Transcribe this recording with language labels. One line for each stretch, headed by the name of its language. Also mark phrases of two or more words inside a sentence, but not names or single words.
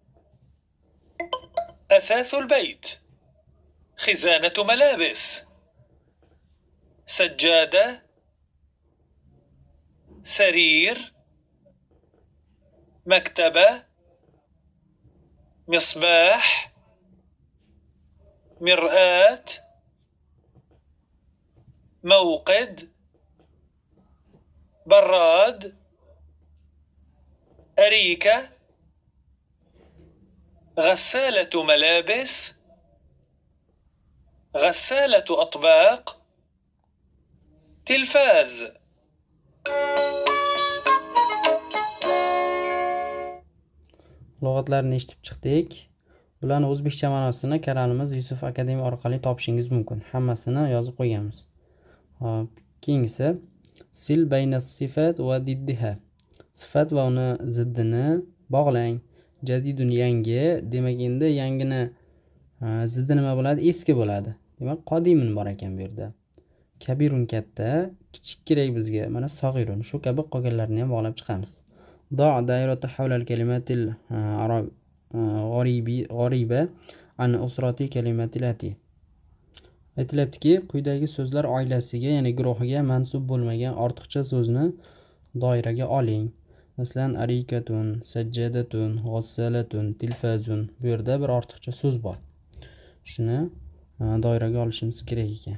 Arabic: أثاث البيت: خزانة ملابس، سجادة، سرير، مكتبة، مصباح، مرآة، موقد، براد، أريكة، غسالة ملابس، غسالة أطباق، تلفاز.
Uzbek: Lug'atlarni eshitib chiqdik. Bularni o'zbekcha ma'nosini kanalimiz Yusuf Akademiya orqali topishingiz mumkin. Hammasini yozib qo'yganmiz. Hop, keyingisi
Arabic: صل بين الصفة وضدها.
Uzbek: Sifat va uni ziddini bog'lang. Jadidun yangi, demak endi yangini ziddi nima bo'ladi? Eski bo'ladi. Demak, qodimun bor ekan bu yerda. Kabirun katta, kichik kerak bizga. Mana sag'irun. Shu kabi qolganlarni ham bog'lab chiqamiz.
Arabic: ضع دائرة حول الكلمات الغريبة عن أسرة كلمات التي
Uzbek: aytilyaptiki, quyidagi so'zlar oilasiga, ya'ni guruhiga mansub bo'lmagan ortiqcha so'zni doiraga oling.
Arabic: Masalan, أريكة، سجادة، غسالة، تلفاز.
Uzbek: Bu yerda bir ortiqcha so'z bor. Shuni doiraga olishimiz kerak ekan.